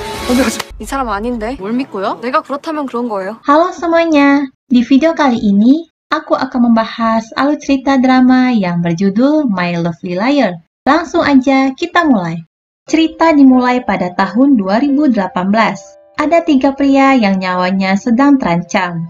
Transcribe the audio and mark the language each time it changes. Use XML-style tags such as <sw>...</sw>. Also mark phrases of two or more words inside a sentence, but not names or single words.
<ko>이 사람 아닌데? 뭘 믿고요? 내가 그렇다면 그런 거예요.</ko> <id>Halo semuanya, di video kali ini aku akan membahas alur cerita drama yang berjudul My Lovely Liar. Langsung aja kita mulai. Cerita dimulai pada tahun 2018. Ada 3 pria yang nyawanya sedang terancam.</id>